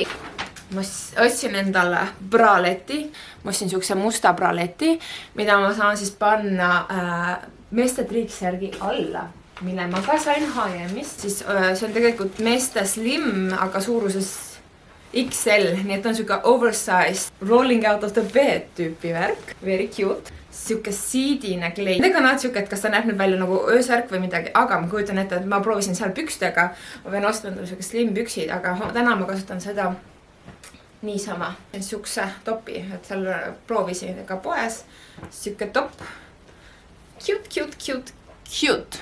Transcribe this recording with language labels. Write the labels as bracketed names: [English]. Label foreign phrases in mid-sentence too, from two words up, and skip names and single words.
[Estonian] Ma ostsin endale braleti. Ma ostsin siukse musta braleti, mida ma saan siis panna meeste triksärgi alla, mille ma ka sain H&M-ist. Siis see on tegelikult meeste slim, aga suuruses XL, nii et on siuke [English] oversized rolling out of the bed [Estonian] tüüpi värk. [English] Very cute. [Estonian] Siuke siidine kleid. Ega nad siuke, et kas ta näeb nüüd välja nagu öösärk või midagi, aga ma kujutan ette, et ma proovisin seal pükstega. Ma pean ostma endale siuke slim püksid, aga täna ma kasutan seda niisama. Siukse topi, et seal proovisin ka poes. Siuke top. Cute.